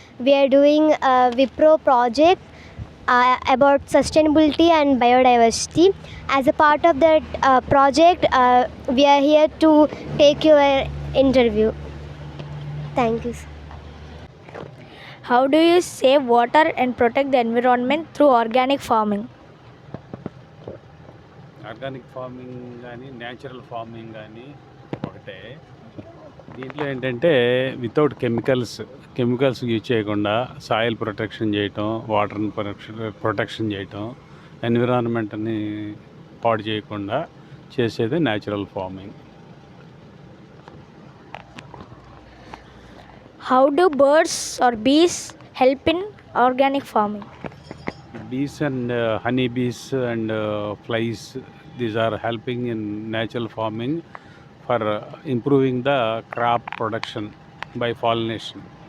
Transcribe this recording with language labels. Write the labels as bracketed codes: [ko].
[en] We are doing a Wipro project about sustainability and biodiversity. As a part of that project, we are here to take your interview. Thank you, sir. How do you save water and protect the environment through organic farming? [te] Organic farming కానీ natural farming కానీ ఒకటే. దీంట్లో ఏంటంటే without chemicals use చేయకుండా soil protection చేయటం, వాటర్ని protection చేయటం, ఎన్విరాన్మెంట్ని పాడు చేయకుండా చేసేది natural farming. [en] How do birds or bees help in organic farming? Bees and honey bees and flies, these are helping in natural farming for improving the crop production by pollination.